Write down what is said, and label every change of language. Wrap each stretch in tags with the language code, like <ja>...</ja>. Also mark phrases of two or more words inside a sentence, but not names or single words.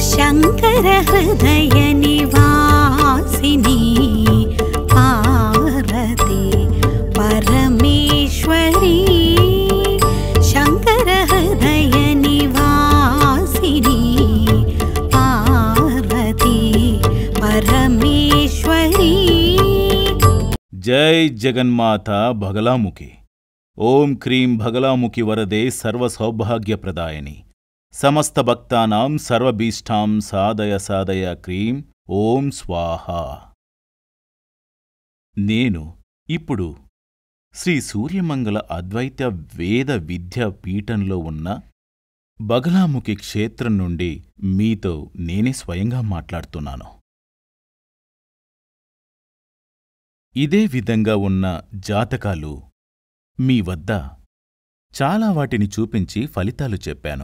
<sa>शंकर हृदय निवासिनी पार्वती परमेश्वरी शंकर हृदय निवासिनी पार्वती परमेश्वरी। जय जगन्माता भगलामुखी। ओं क्रीं भगलामुखी वरदे सर्वसौभाग्यप्रदायिनी समस्त भक्तानां सर्वभीष्टां साधय साधय क्रीं ओं स्वाहा।</sa> <te>నేను ఇప్పుడు శ్రీ సూర్యమంగళ అద్వైత వేద విద్యా పీఠంలో ఉన్న బగలాముఖి క్షేత్రం నుండి మీతో నేనే స్వయంగా మాట్లాడుతున్నాను. ఇదే విధంగా ఉన్న జాతకాలు మీ వద్ద చాలా వాటిని చూపించి ఫలితాలు చెప్పాను.</te>